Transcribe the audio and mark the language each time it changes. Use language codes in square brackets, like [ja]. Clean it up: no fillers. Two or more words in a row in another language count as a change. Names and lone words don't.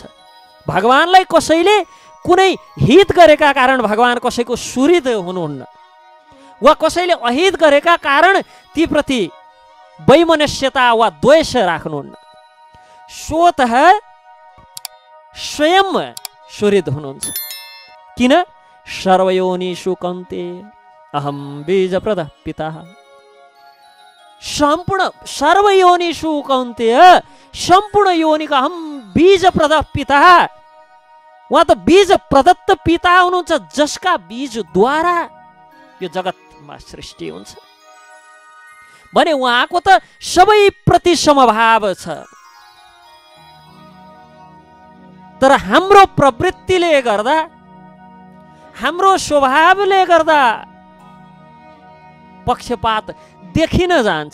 [ne] भगवानलाई कसैले कुनै हित गरेका कारण भगवान कसैको सुहृद हुनुहुन्न, वा कसैले अहित गरेका कारण ती प्रति वैमनस्यता वा द्वेष राख्नुहुन्न। स्वतः स्वयं सुहृद हुनुहुन्छ। किन? [sa] सर्वयोनिषु कौन्तेय अहम बीजप्रदः पिता। सम्पूर्ण सर्वयोनिषु कौन्तेय, [ne] सम्पूर्ण योनिको [sa] अहम बीजप्रदः पिता। [ne] उहाँ त बीज प्रदत्त पिता हुनुहुन्छ, जसका बीजद्वारा यो जगतमा सृष्टि हुन्छ भने उहाँको त सबै प्रति समभाव छ। तर हाम्रो प्रवृत्तिले गर्दा, हाम्रो स्वभावले गर्दा पक्षपात देखिन जान्छ।